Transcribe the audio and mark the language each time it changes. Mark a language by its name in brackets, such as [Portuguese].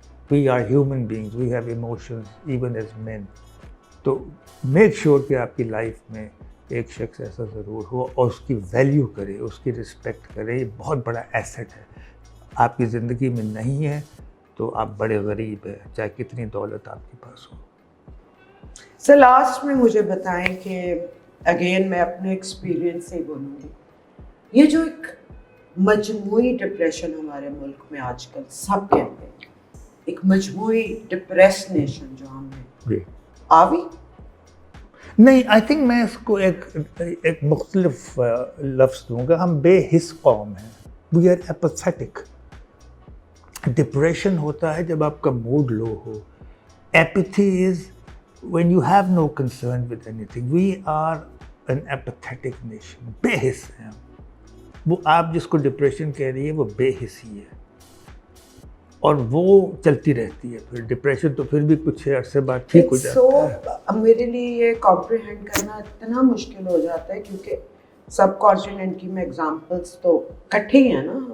[English] We are human beings, we have emotions even as men. [Urdu] تو [English] make sure [Urdu] کہ آپ کی لائف میں ایک شخص ایسا ضرور ہو اور اس کی ویلیو کرے, اس کی رسپیکٹ کرے. یہ بہت بڑا ایسٹ ہے. آپ کی زندگی میں نہیں ہے تو آپ بڑے غریب ہیں, چاہے کتنی دولت آپ کے پاس ہو. سر لاسٹ میں مجھے بتائیں کہ اگین میں اپنے ایکسپیرئنس سے بولوں گی, یہ جو ایک مجموعی ڈپریشن ہمارے ملک میں آج کل سب کہتے ہیں, ایک مجموعی ڈپریس نیشن جو ہم ہیں, آوی نہیں, آئی تھنک میں اس کو ایک مختلف لفظ دوں گا. ہم بے حس قوم ہیں. [English] We are apathetic. [Urdu] ڈپریشن ہوتا ہے جب آپ کا mood love ہو. [English] Apathy is when you have no concern with anything. We are an apathetic nation. [Urdu] بے حس ہیں. وہ آپ جس کو ڈپریشن کہہ رہی ہے وہ بے حسی ہے, اور وہ چلتی رہتی ہے. پھر ڈپریشن تو پھر بھی کچھ عرصے بعد ٹھیک ہو جاتا ہے. میرے لیے یہ کمپریہینڈ کرنا اتنا مشکل ہو جاتا ہے کیونکہ سب کانٹیننٹ کی میں ایگزامپلس تو کٹھے ہی ہیں نا.